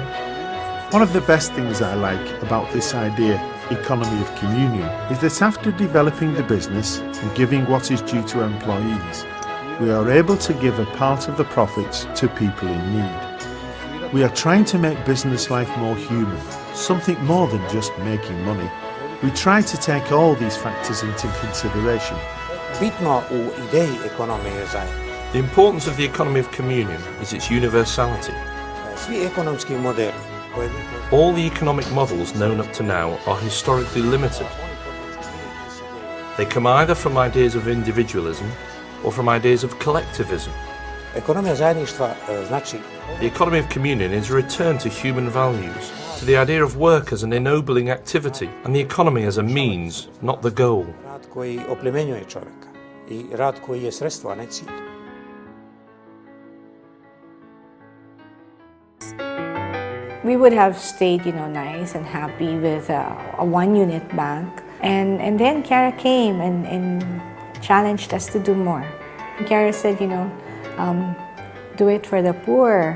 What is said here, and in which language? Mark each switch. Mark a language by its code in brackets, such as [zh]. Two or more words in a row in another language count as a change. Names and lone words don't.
[en] One of the best things I like about this idea, Economy of Communion, is that after developing the business and giving what is due to employees, we are able to give a part of the profits to people in need. We are trying to make business life more human, something more than just making money. We try to take all these factors into consideration. [hr] Bitno u ideji ekonomije zajednice. [en] The importance of the economy of communion is its universality. [hr] Svi ekonomski modeli. [en] All the economic models known up to now are historically limited. They come either from ideas of individualism or from ideas of collectivism. [hr] Ekonomija zajedništva znači [en] The economy of communion is a return to human values, to the idea of work as an ennobling activity and the economy as a means, not the goal. [hr] rad koji oplemenjuje čovjeka i rad koji je sredstvo, a ne cilj. [en] We would have stayed, nice and happy with a one-unit bank. And then Kara came and challenged us to do more. Kara said, do it for the poor.